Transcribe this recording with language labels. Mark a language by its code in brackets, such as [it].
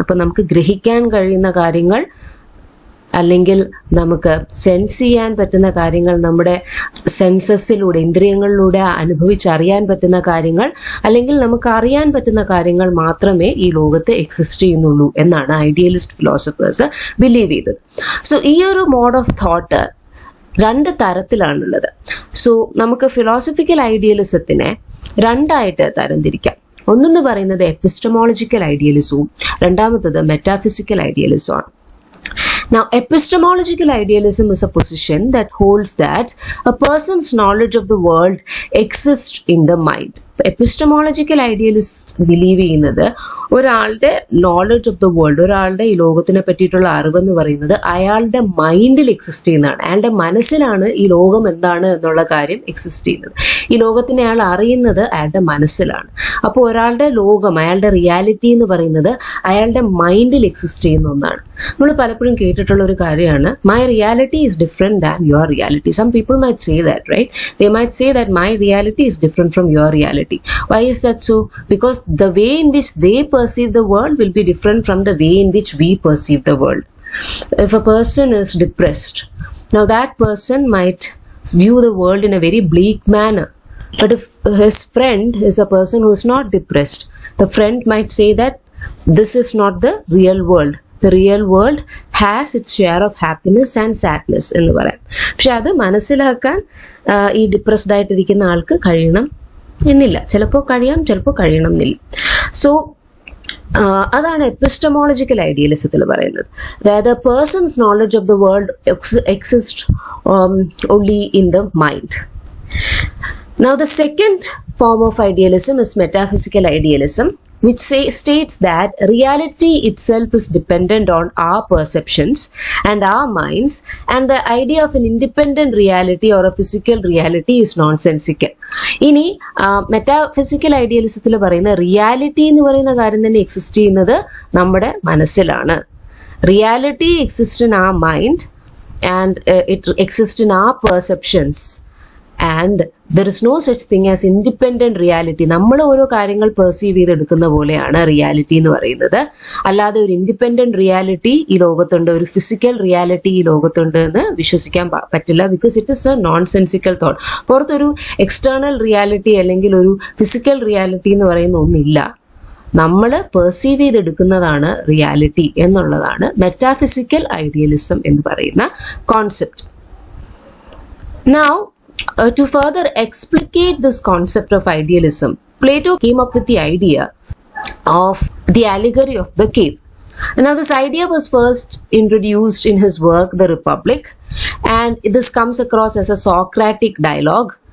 [ml] അപ്പം നമുക്ക് ഗ്രഹിക്കാൻ കഴിയുന്ന കാര്യങ്ങൾ അല്ലെങ്കിൽ നമുക്ക് സെൻസ് ചെയ്യാൻ പറ്റുന്ന കാര്യങ്ങൾ, നമ്മുടെ സെൻസസിലൂടെ ഇന്ദ്രിയങ്ങളിലൂടെ അനുഭവിച്ചറിയാൻ പറ്റുന്ന കാര്യങ്ങൾ അല്ലെങ്കിൽ നമുക്ക് അറിയാൻ പറ്റുന്ന കാര്യങ്ങൾ മാത്രമേ ഈ ലോകത്ത് എക്സിസ്റ്റ് ചെയ്യുന്നുള്ളൂ എന്നാണ് ഐഡിയലിസ്റ്റ് ഫിലോസഫേഴ്സ് ബിലീവ് ചെയ്തത്. സോ ഈ ഒരു മോഡ് ഓഫ് തോട്ട് 2 തരത്തിലാണുള്ളത്. സോ നമുക്ക് ഫിലോസഫിക്കൽ ഐഡിയലിസത്തിനെ 2ആയിട്ട് തരംതിരിക്കാം. ഒന്നെന്ന് പറയുന്നത് എപ്പിസ്റ്റമോളജിക്കൽ ഐഡിയലിസവും രണ്ടാമത്തത് metaphysical ഐഡിയലിസമാണ്. [en] Now, epistemological idealism is a position that holds that a person's knowledge of the world exists in the mind. [ml] Epistemological idealist believe ചെയ്യുന്നത് ഒരാളുടെ [en] knowledge of the world, [ml] ഒരാളുടെ ഈ ലോകത്തിനെ പറ്റിയിട്ടുള്ള അറിവെന്ന് പറയുന്നത് അയാളുടെ മൈൻഡിൽ എക്സിസ്റ്റ് ചെയ്യുന്നതാണ്. അയാളുടെ മനസ്സിലാണ് ഈ ലോകം എന്താണ് എന്നുള്ള കാര്യം എക്സിസ്റ്റ് ചെയ്യുന്നത്. ഈ ലോകത്തിനെ അയാൾ അറിയുന്നത് അയാളുടെ മനസ്സിലാണ്. അപ്പോൾ ഒരാളുടെ ലോകം, അയാളുടെ റിയാലിറ്റി എന്ന് പറയുന്നത് അയാളുടെ മൈൻഡിൽ എക്സിസ്റ്റ് ചെയ്യുന്ന ഒന്നാണ്. നമ്മൾ പലപ്പോഴും കേട്ടിട്ടുള്ള ഒരു കാര്യമാണ്, [en] My reality is different than your reality. Some people might say that, right? They might say that my reality is different from your reality. Why is that so? Because the way in which they perceive the world will be different from the way in which we perceive the world. If a person is depressed, now that person might view the world in a very bleak manner. But if his friend is a person who is not depressed, the friend might say that this is not the real world. The real world has its share of happiness and sadness [ml] എന്ന് പറയാം. പക്ഷെ അത് മനസ്സിലാക്കാൻ ഈ depressed ആയിട്ടിരിക്കുന്ന ആൾക്ക് കഴിയണം എന്നില്ല. ചിലപ്പോൾ കഴിയാം, ചിലപ്പോൾ കഴിയണം എന്നില്ല. സോ അതാണ് എപ്പിസ്റ്റമോളജിക്കൽ ഐഡിയലിസത്തിൽ പറയുന്നത്. [en] അതായത് persons knowledge of the world exist only in the mind. Now, the second form of idealism is metaphysical idealism, which states that reality itself is dependent on our perceptions and our minds, and the idea of an independent reality or a physical reality is nonsensical. [ml] ഇനി metaphysical ഐഡിയലിസത്തിൽ പറയുന്ന reality എന്ന് പറയുന്ന കാര്യം തന്നെ exist ചെയ്യുന്നത് നമ്മുടെ മനസ്സിലാണ്. [en] Reality exist in our mind and it exists in our perceptions. And there is no such thing as independent reality. [ml] നമ്മൾ ഓരോ കാര്യങ്ങൾ പെർസീവ് ചെയ്തെടുക്കുന്ന പോലെയാണ് റിയാലിറ്റി എന്ന് പറയുന്നത്. അല്ലാതെ ഒരു ഇൻഡിപെൻഡന്റ് റിയാലിറ്റി ഈ ലോകത്തുണ്ട്, ഒരു ഫിസിക്കൽ റിയാലിറ്റി ഈ ലോകത്തുണ്ട് എന്ന് വിശ്വസിക്കാൻ പറ്റില്ല. [en] Because it is a nonsensical thought. [ml] പുറത്തൊരു എക്സ്റ്റേണൽ റിയാലിറ്റി അല്ലെങ്കിൽ ഒരു ഫിസിക്കൽ റിയാലിറ്റി എന്ന് പറയുന്ന ഒന്നില്ല. നമ്മൾ പെർസീവ് ചെയ്തെടുക്കുന്നതാണ് റിയാലിറ്റി എന്നുള്ളതാണ് മെറ്റാഫിസിക്കൽ ഐഡിയലിസം എന്ന് പറയുന്ന concept. [en] Now, to further explicate this concept of idealism, Plato came up with the idea of the allegory of the cave. Now, this idea was first introduced in his work, The Republic, and this comes across as a Socratic dialogue.